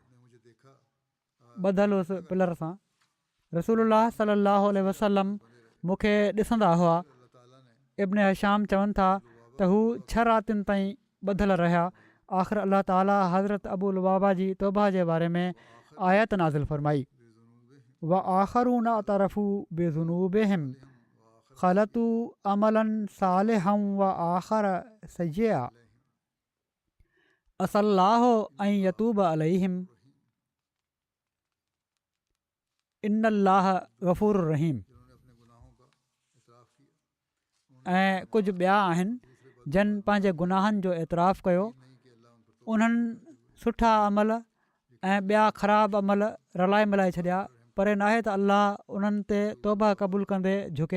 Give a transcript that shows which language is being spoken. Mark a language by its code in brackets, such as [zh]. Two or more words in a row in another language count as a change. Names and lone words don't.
[sd] ॿधलु हुउसि पिलर सां। [ar] رسول الله صلى الله عليه وسلم [sd] मूंखे ॾिसंदा हुआ। इब्न हिशाम चवनि था त हू 6 रातियुनि ताईं ॿधल रहिया। आख़िर अलाह ताला हज़रत अबू लुबाबा जी तौबा जे बारे में आयत नाज़िल फ़रमाई। [ar] و آخرون اعترفوا بذنوبهم خلطوا عملا صالحا و آخر سيئا عسى الله أن يتوب عليهم إن الله غفور رحيم. [sd] ऐं कुझु ॿिया आहिनि जिन पंहिंजे गुनाहनि जो एतिराफ़ु कयो, उन्हनि सुठा अमल ऐं ॿिया ख़राब अमल रलाए मिलाए छॾिया। पर नाहे त अलाह उन्हनि ते तौबा क़बूलु कंदे झुके।